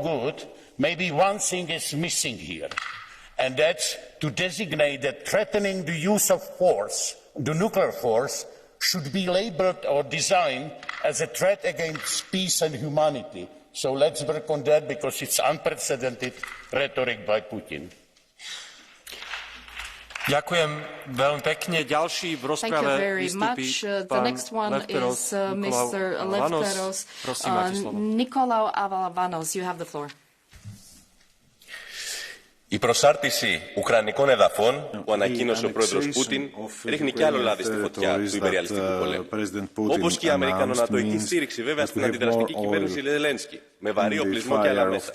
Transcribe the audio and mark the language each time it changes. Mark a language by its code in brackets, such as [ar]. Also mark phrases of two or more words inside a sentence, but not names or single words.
[en] Maybe one thing is missing here. and that's to designate that threatening the use of force, the nuclear force, should be labeled or designed as a threat against peace and humanity. So let's work on that because it's unprecedented rhetoric by Putin. [sk] Ďakujem veľmi pekne. Ďalší v rozprave vystúpi pán Lefteros Lefteros. Prosím, máte slovo. [en] Nicolau Avavanos, you have the floor. [el] Η προσάρτηση ουκρανικών εδαφών που ανακοίνωσε ο πρόεδρος Πούτιν ρίχνει κι άλλο λάδι στη φωτιά του υπεριαλιστικού πολέμου. Όπως και η αμερικανο-νατοϊκή στήριξη βέβαια στην αντιδραστική κυβέρνηση Ζελένσκι, με βαρύ οπλισμό και άλλα μέσα.